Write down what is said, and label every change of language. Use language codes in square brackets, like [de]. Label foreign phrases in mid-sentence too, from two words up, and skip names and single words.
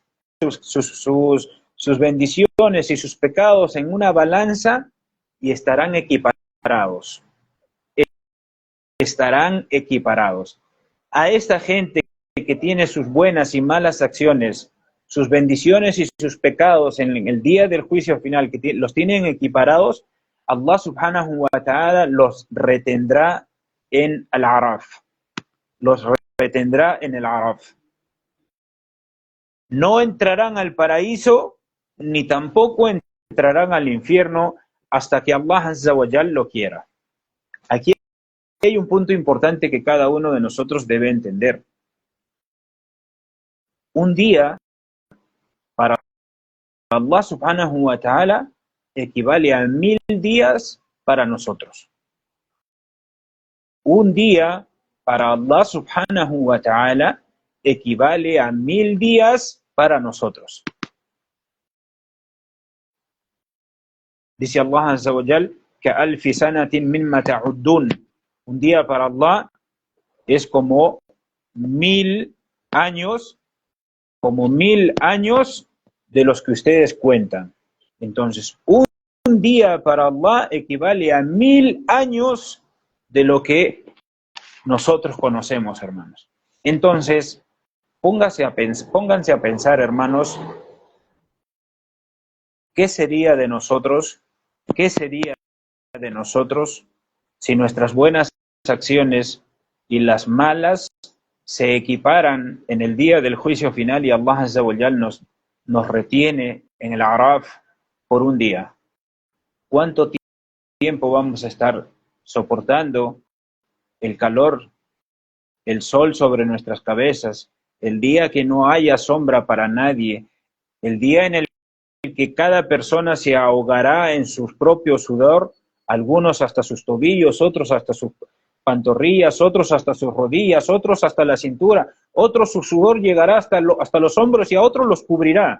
[es] Sus bendiciones y sus pecados en una balanza y estarán equiparados. Estarán equiparados. A esta gente que tiene sus buenas y malas acciones, sus bendiciones y sus pecados en el día del juicio final, que los tienen equiparados, [ar] الله سبحانه وتعالى [es] los retendrá en Al-Araf. Los retendrá en el Araf. No entrarán al paraíso, ni tampoco entrarán al infierno hasta que [ar] الله عز وجل [es] lo quiera. Aquí hay un punto importante que cada uno de nosotros debe entender. Un día para [ar] الله سبحانه وتعالى [es] equivale a 1000 días para nosotros. Un día para [ar] الله سبحانه وتعالى [es] equivale a 1000 días para nosotros. [ar] Dice الله عز وجل, كَأَلْفِ سَنَةٍ مِمَّا تَعُدُّونَ. [es] Un día para Allah es como 1000 años, como 1000 años de los que ustedes cuentan. Entonces, un día para Allah equivale a 1000 años de lo que nosotros conocemos, hermanos. Entonces, pónganse a pensar, hermanos, ¿qué sería de nosotros? ¿Qué sería de nosotros si nuestras buenas acciones y las malas se equiparan en el día del juicio final y [ar] الله عز وجل [es] nos retiene en el Araf por un día? ¿Cuánto tiempo vamos a estar soportando el calor, el sol sobre nuestras cabezas, el día que no haya sombra para nadie, el día en el que cada persona se ahogará en su propio sudor, algunos hasta sus tobillos, otros hasta sus pantorrillas, otros hasta sus rodillas, otros hasta la cintura, otros su sudor llegará hasta los hombros y a otros los cubrirá?